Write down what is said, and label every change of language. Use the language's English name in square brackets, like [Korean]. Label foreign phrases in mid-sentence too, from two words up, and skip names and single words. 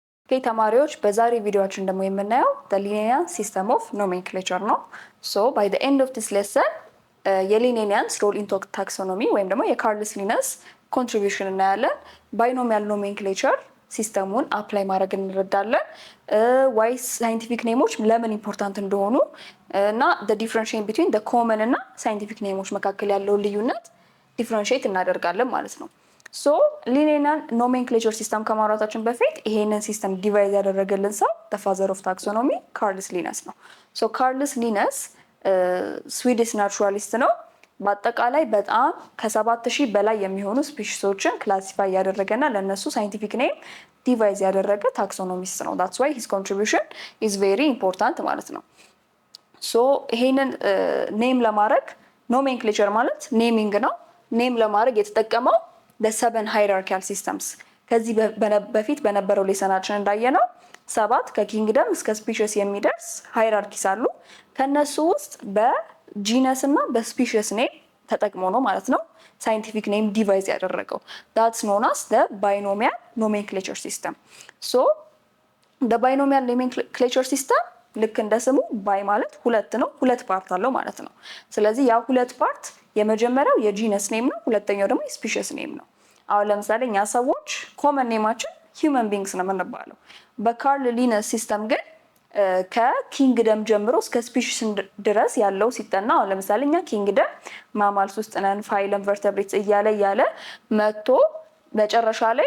[Amharic] ተማሪዎች በዛሬ ቪዲዮአችን ደግሞ የምናየው [English] the Linnaean system of nomenclature [Amharic] ነው። [English] So by the end of this lesson [Amharic] የሊኔኒያንስ [English] role in taxonomy [Amharic] ወይም ደግሞ የካርልስ ሊነስ ኮንትሪቢዩሽን እናያለን። [English] binomial nomenclature system [Amharic] አፕላይ ማድረግ እንረዳለን። [English] why scientific names [Amharic] ለምን ኢምፖርታንት እንደሆኑ እና [English] the differentiation between the common [Amharic] እና [English] scientific names [Amharic] መካከል ያለውን ልዩነት ዲፍረንሺየት እናደርጋለን ማለት ነው። [English] so Linnaean nomenclature system [Amharic] ከማውራታችን በፊት ይሄንን ሲስተም ዲቫይዝ ያደረገልን ሰው [English] the father of taxonomy [Amharic] ካርልስ ሊነስ ነው። ሶ ካርልስ ሊነስ [English] Swedish naturalist [Amharic] ነው። በአጠቃላይ በጣም ከ7000 በላይ የሚሆኑ ስፒሺሶችን ክላሲፋይ ያደረገና ለነሱ [English] scientific name devise [Amharic] ያደረገ ታክሶኖሚስት ነው። [English] that's why his contribution is very important [Amharic] ማለት ነው። ሶ ይሄንን ኔም ለማድረግ ኖሜንክሌቸር ማለት ኔሚንግ ነው። ኔም ለማድረግ የተጠቀመው [English] the seven hierarchical systems [Amharic] ከዚህ በፊት በነበረው ሌሰናችን እንዳየነው 7 ከኪንግደም እስከ ስፒሺስ የሚደርስ ሃይራርኪስ አሉ። ከነሱ ውስጥ በጂነስ እና በስፒሺስ ኔም ተጠቅሞ ነው ማለት ነው [English] scientific name devise [Amharic] ያደረገው። [English] that's known as the binomial nomenclature system. so the binomial nomenclature system [Amharic] ልክ እንደ ስሙ ባይ ማለት ሁለት ነው፣ ሁለት ፓርት አለው ማለት ነው። ስለዚህ ያ ሁለት ፓርት የመጀመሪያው የጂነስ ኔም ነው፣ ሁለተኛው ደግሞ የስፒሺስ ኔም ነው። አሁን ለምሳሌ እኛ ሰዎች ኮመን ኔማችን [English] human beings [Amharic] ነው የምንባለው። በካርል ሊነስ ሲስተም ግን ከኪንግደም ጀምሮ እስከ ስፒሺስ ድረስ ያለው ሲጠና አሁን ለምሳሌ እኛ [English] kingdom mammals [Amharic] ውስጥ ነን፣ [English] phylum vertebrates [Amharic] እያለ መጥቶ መጨረሻ ላይ